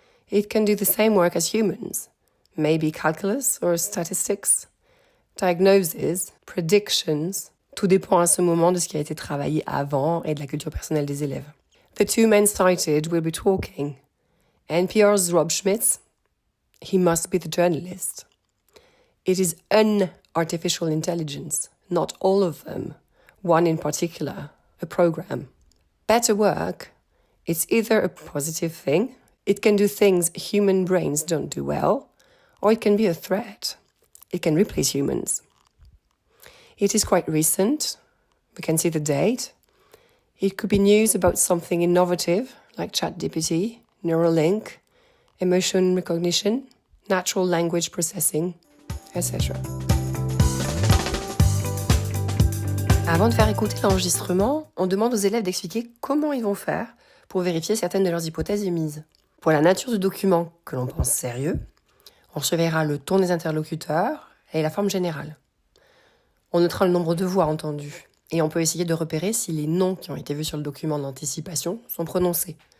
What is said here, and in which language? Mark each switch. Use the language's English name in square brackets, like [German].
[English] It can do the same work as humans, maybe calculus or statistics. Diagnoses, predictions, [French] tout dépend à ce moment de ce qui a été travaillé avant et de la culture personnelle des élèves. [English] The two men cited will be talking. NPR's Rob Schmitz, he must be the journalist. It is an artificial intelligence, not all of them, one in particular, a program. Better work, it's either a positive thing, it can do things human brains don't do well, or it can be a threat. It can replace humans. It is quite recent. We can see the date. It could be news about something innovative, like ChatGPT, Neuralink, emotion recognition, natural language processing, etc. [French] Avant de faire écouter l'enregistrement, on demande aux élèves d'expliquer comment ils vont faire pour vérifier certaines de leurs hypothèses émises. Pour la nature du document que l'on pense sérieux, on surveillera le ton des interlocuteurs et la forme générale. On notera le nombre de voix entendues et on peut essayer de repérer si les noms qui ont été vus sur le document d'anticipation sont prononcés.